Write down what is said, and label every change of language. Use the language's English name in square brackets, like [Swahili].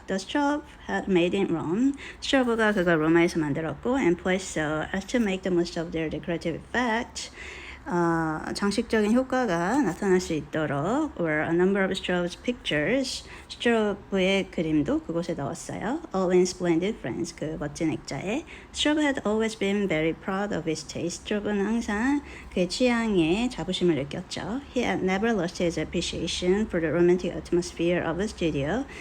[English] The Straub had made in Rome. [Korean] 스트로브가 그걸 로마에서 만들었고 [English] and placed so as to make the most of their decorative effect. [Korean] 장식적인 효과가 나타날 수 있도록 [English] were a number of Straub's pictures. [Korean] 스트로브의 그림도 그곳에 넣었어요. [English] All in splendid frames. [Korean] 그 멋진 액자에. [English] Straub had always been very proud of his taste. [Korean] 스트로브는 항상 그의 취향에 자부심을 느꼈죠. [English] He had never lost his appreciation for the romantic atmosphere of the studio.